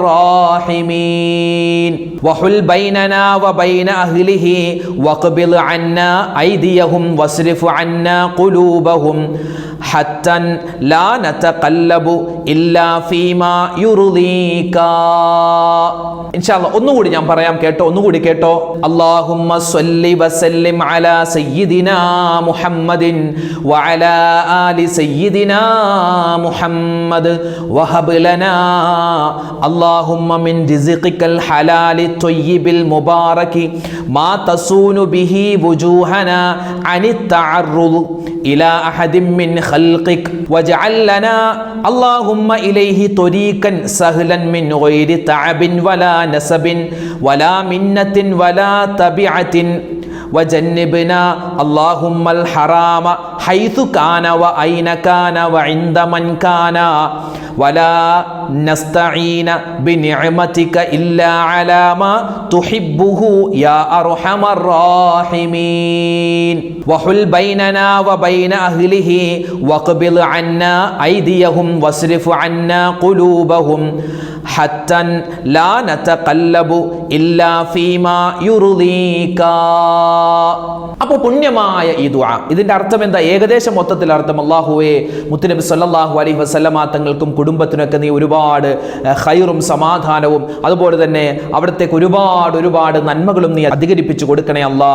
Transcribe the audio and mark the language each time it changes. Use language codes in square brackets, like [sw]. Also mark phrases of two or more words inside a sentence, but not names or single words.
[ar] الراحمين وحل بيننا وبين أهله واقبض عنا أيديهم واصرف عنا قلوبهم حتى لا نتقلب إلا فيما يرضيك. [ml] ഇൻഷാല്ലാ ഒന്നുകൂടി ഞാൻ പറയാം, കേട്ടോ, ഒന്നുകൂടി കേട്ടോ. [ar] اللهم صل وسلم على سيدنا محمد وعلى آل سيدنا محمد وهب لنا اللهم من رزقك الحلال الطيب المبارك ما تصون به وجوهنا عن التعرض إلى أحد من خلقك واجعل لنا اللهم إليه طريقا سهلا من غير تعب ولا نصب ولا منة ولا تبعة وجنبنا اللهم الحرام حيث كان وأين كان وعند من كان ولا نستعين بنعمتك إلا على ما تحبه يا أرحم الراحمين وحل بيننا وبين أهله واقبض عنا أيديهم واصرف عنا قلوبهم حتى لا نتقلب إلا فيما يرضيك. [ml] അപ്പോൾ പുണ്യമായ ഈ ദുആ, ഇതിന്റെ അർത്ഥം എന്താ? ഏകദേശം മൊത്തത്തിൽ അർത്ഥം, അല്ലാഹുവേ, മുത്തുനബി [ar] صلى الله عليه وسلم [ml] തങ്ങൾക്കും കുടുംബത്തിനൊക്കെ നീ ഒരുപാട് ഖൈറും സമാധാനവും അതുപോലെ തന്നെ അവിടത്തേക്ക് ഒരുപാട് നന്മകളും നീ അധികരിപ്പിച്ചു കൊടുക്കണേ അല്ലാ.